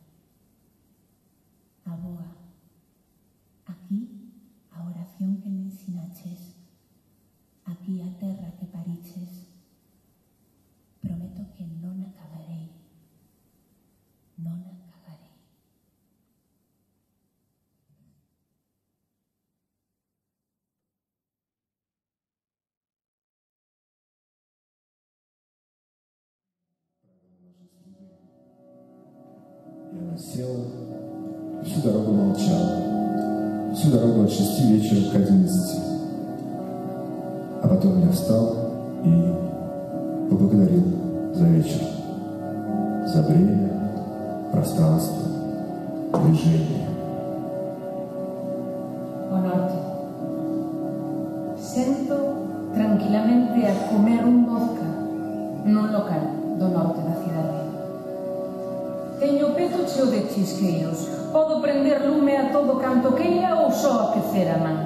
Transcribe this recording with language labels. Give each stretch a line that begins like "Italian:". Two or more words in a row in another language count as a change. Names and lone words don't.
Galician: Aboa, aquí a oración que me ensinaches, aquí a terra que pariches. Prometo que non a cagarei, non a cagarei.
Russian: И она села, всю дорогу молчала, всю дорогу от 6 вечера к 11. А потом я встал и поблагодарил за вечер, за время, пространство, движение.
Galician: O norte. Sento tranquilamente a comer un vodka nun local do norte da cidade. Teño o peto cheo de chisqueiros. Podo prender lume a todo canto queira ou só aquecer a man.